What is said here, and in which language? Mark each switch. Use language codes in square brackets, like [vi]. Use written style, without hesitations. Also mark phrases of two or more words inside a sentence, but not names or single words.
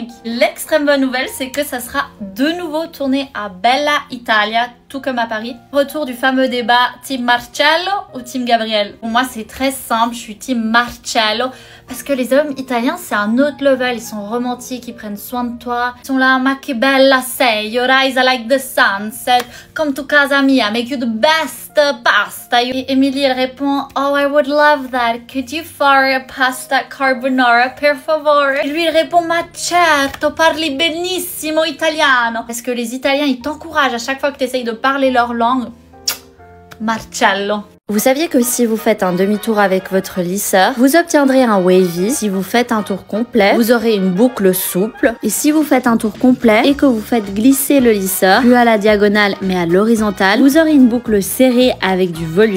[fr] L'extrême bonne nouvelle, c'est que ça sera de nouveau tourné à [it] Bella Italia, [fr] tout comme à Paris. Retour du fameux débat Team Marcello ou Team Gabriel. Pour moi, c'est très simple, je suis Team Marcello parce que les hommes italiens, c'est un autre level. Ils sont romantiques, ils prennent soin de toi. Ils sont là, [it] ma che bella sei, [en] your eyes are like the sunset, come to [it] casa mia, [en] make you the best pasta. [fr] Et Emily, elle répond, [en] oh, I would love that. Could you fare a pasta carbonara, [it] per favore? [fr] Et lui, il répond, [it] ma certo, parli benissimo italiano. [fr] Parce que les Italiens, ils t'encouragent à chaque fois que tu essayes de parler leur langue. Marcello. Vous saviez que si vous faites un demi-tour avec votre lisseur, vous obtiendrez un wavy. Si vous faites un tour complet, vous aurez une boucle souple. Et si vous faites un tour complet et que vous faites glisser le lisseur, plus à la diagonale mais à l'horizontale, vous aurez une boucle serrée avec du volume.